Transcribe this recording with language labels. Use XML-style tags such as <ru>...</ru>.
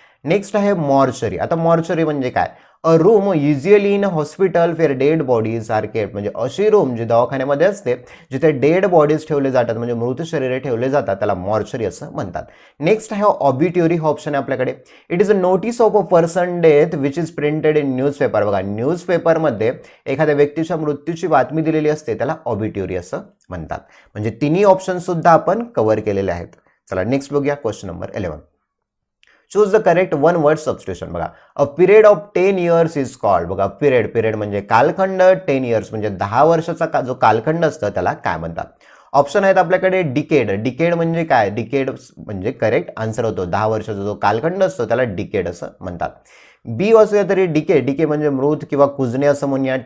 <mr>Next आहे mortuary. आता mortuary म्हणजे काय?</mr> <en>a room usually in hospital where dead bodies are kept,</en> <mr>म्हणजे अशी रूम जी दवाखान्यामध्ये असते जिथे डेड बॉडीज ठेवले जातात, म्हणजे मृत शरीरे ठेवले जातात, त्याला मॉर्चरी असं म्हणतात. नेक्स्ट आहे ऑबिट्युरी. हा ऑप्शन आहे आपल्याकडे.</mr> <en>It is a notice of a person death which is printed in newspaper.</en> <mr>बघा न्यूजपेपरमध्ये एखाद्या व्यक्तीच्या मृत्यूची बातमी दिलेली असते त्याला ऑबिट्युरी असं म्हणतात. म्हणजे तिन्ही ऑप्शन सुद्धा आपण कव्हर केलेले आहेत. चला नेक्स्ट बघूया question number 11.</mr> <en>Choose the correct one word substitution.</en> <mr>बघा</mr> <en>A period of 10 years is called.</en> <mr>बघा पिरियड म्हणजे कालखंड, 10 इयर्स म्हणजे 10 वर्षाचा जो कालखंड असतो त्याला काय म्हणतात? ऑप्शन आहेत आपल्याकडे डिकेड म्हणजे काय? डिकेड म्हणजे करेक्ट आन्सर होतो. 10 वर्षाचा जो कालखंड असतो त्याला डिकेड असं म्हणतात. बी वाचूया तरी डिके म्हणजे मृत किंवा कुजणे असं म्हणूया.</mr>